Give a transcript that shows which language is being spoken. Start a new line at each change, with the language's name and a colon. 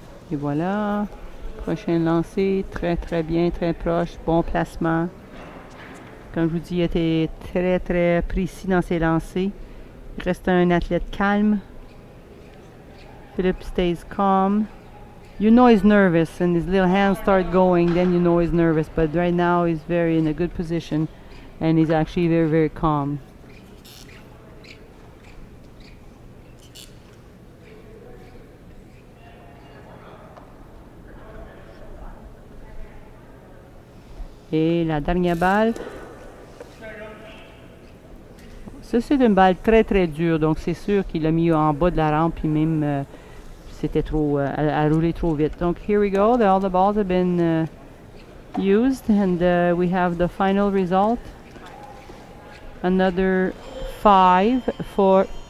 French: Et voilà. Prochain lancé. Très, très bien, très proche. Bon placement. Comme je vous dis, il était très, très précis dans ses lancers. Il reste un athlète calme.
English: Philippe stays calm. You know he's nervous and his little hands start going, then you know he's nervous. But right now he's very in a good position and he's actually very, very calm.
French: Et la dernière balle. Ça, c'est une balle très, très dure. Donc, c'est sûr qu'il l'a mis en bas de la rampe. Puis même, c'était trop... à rouler trop vite. Donc,
English: here we go. All the balls have been used. And we have the final result. Another 5 for...